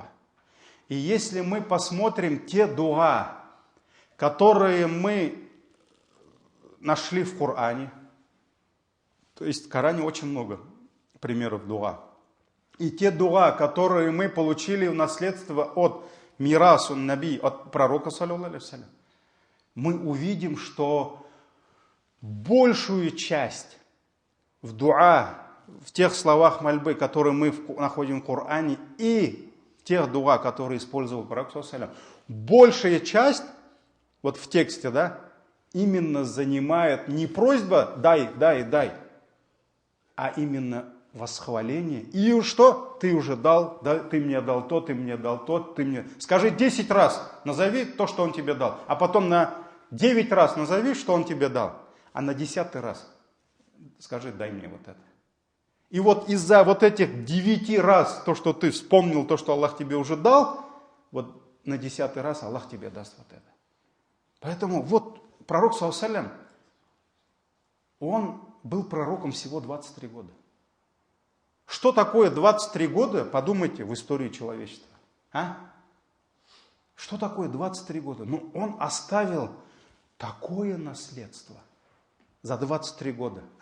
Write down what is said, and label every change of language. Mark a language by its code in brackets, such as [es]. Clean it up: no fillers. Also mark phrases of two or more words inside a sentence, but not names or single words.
[ru] И если мы посмотрим те дуа, которые мы нашли в Коране, то есть в Коране очень много примеров дуа, и те дуа, которые мы получили в наследство от [ar] ميراث النبي, [ru] от пророка, [ar] صلى الله عليه وسلم, [ru] мы увидим, что большую часть в дуа, в тех словах мольбы, которые мы находим в Коране, и тех дуа, которые использовал пророк, [ar] صلى الله عليه وسلم, [ru] большая часть, вот в тексте, да, именно занимает не просьба «дай», а именно восхваление. И что? Ты уже дал, да, ты мне дал то, ты мне дал то, ты мне... Скажи 10 раз, назови то, что он тебе дал. А потом на 9 раз назови, что он тебе дал. А на 10-й раз скажи: дай мне вот это. И вот из-за вот этих 9 раз, то, что ты вспомнил, то, что Аллах тебе уже дал, вот на 10-й раз Аллах тебе даст вот это. Поэтому вот пророк, [ar] صلى الله عليه وسلم, [ru] он был пророком всего 23 года. Что такое 23 года, подумайте, в истории человечества? Что такое 23 года? Он оставил такое наследство за 23 года.